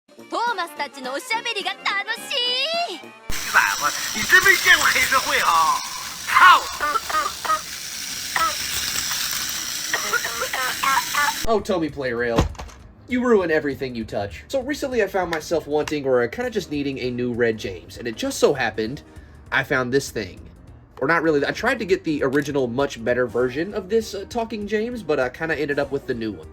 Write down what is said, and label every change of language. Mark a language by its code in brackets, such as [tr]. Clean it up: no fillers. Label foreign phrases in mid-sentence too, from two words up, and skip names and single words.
[ja] トーマスたちのおしゃべりが楽しい。 [zh] 崽子，你真没见过黑社会啊！操！ [en] Oh, Tommy Plarail, you ruin everything you touch. So recently I found myself wanting, or kind of just needing, a new Red James, and it just so happened I found this thing. Or not really, I tried to get the original, much better version of this Talking James, but I kind of ended up with the new one.